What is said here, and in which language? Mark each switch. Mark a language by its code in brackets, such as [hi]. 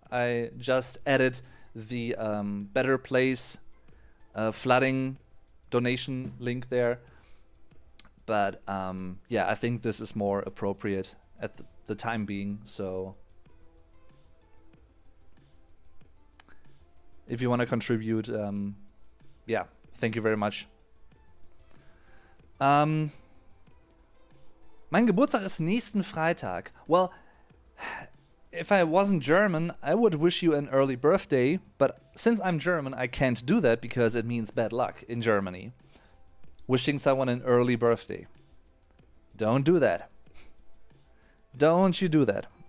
[en] I just added the Better Place flooding donation link there. But yeah, I think this is more appropriate at the time being. So if you want to contribute, yeah, thank you very much. [de] Mein Geburtstag ist nächsten Freitag. [en] Well, if I wasn't German, I would wish you an early birthday, but since I'm German, I can't do that because it means bad luck in Germany. Wishing someone an early birthday. Don't do that. Don't you do that.